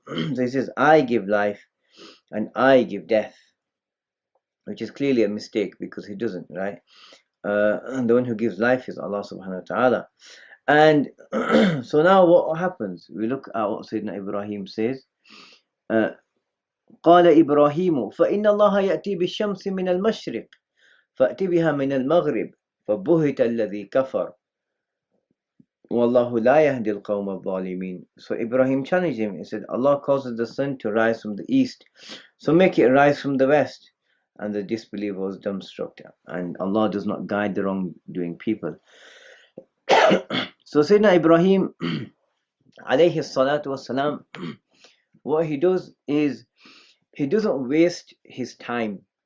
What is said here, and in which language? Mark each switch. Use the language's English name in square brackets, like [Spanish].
[English] So he says, I give life and I give death, which is clearly a mistake, because he doesn't, right? And the one who gives life is Allah subhanahu wa ta'ala. And so now what happens? We look at what Sayyidina Ibrahim says. [Arabic] قال إبراهيم فإن الله يأتي بالشمس من المشرق فأتي بها من المغرب فبهت الذي كفر والله لا يهدي القوم الظالمين. [English] So Ibrahim challenged him. He said, Allah causes the sun to rise from the east, so make it rise from the west. And the disbeliever was dumbstruck, and Allah does not guide the wrongdoing people. So Sayyidina Ibrahim alayhi salatu wasalam, what he does is he doesn't waste his time.